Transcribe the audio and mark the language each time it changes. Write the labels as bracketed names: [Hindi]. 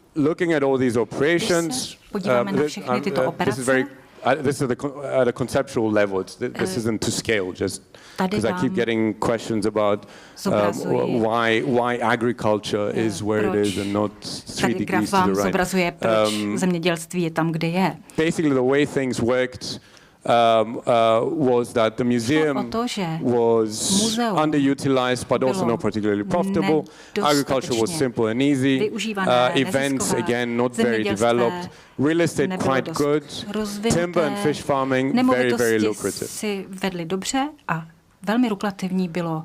[English] Looking at all these operations, this is very, this is at a conceptual level. This isn't to scale, just because I keep getting questions about why agriculture is where it is and not 3 degrees to the right. [Czech] Zobrazuje, proč zemědělství je tam, kde je. [English] Basically, the way things worked was that the museum was underutilized but also not particularly profitable. Agriculture was simple and easy. Events, again, not very developed. Real estate quite good. Timber and fish farming, very, very lucrative. [Czech] Si vedli dobře a velmi lukrativní bylo.